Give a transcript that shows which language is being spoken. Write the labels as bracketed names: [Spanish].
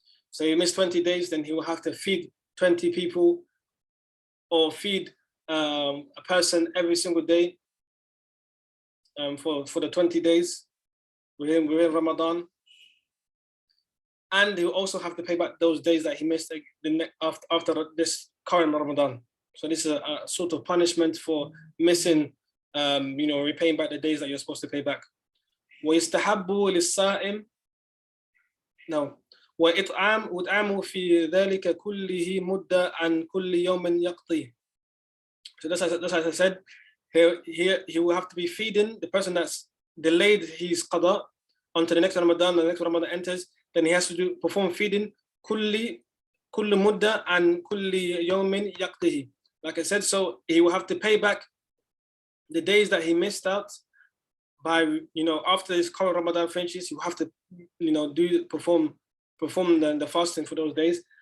[English] So he missed 20 days, then he will have to feed 20 people or feed a person every single day for the 20 days within Ramadan. And he'll also have to pay back those days that he missed after this current Ramadan. So this is a sort of punishment for missing, repaying back the days that you're supposed to pay back. [Arabic] ويستحب للصائم وإطعامه في ذلك كله مدة عن كل يوم يقضيه. [English] So that's as I said, he will have to be feeding the person that's delayed his qada onto the next Ramadan. The next Ramadan enters, then he has to perform feeding [Arabic] كل مدة عن كل يوم يقضيه. [English] Like I said, so he will have to pay back the days that he missed out by, after this current Ramadan finishes, you have to, perform the fasting for those days.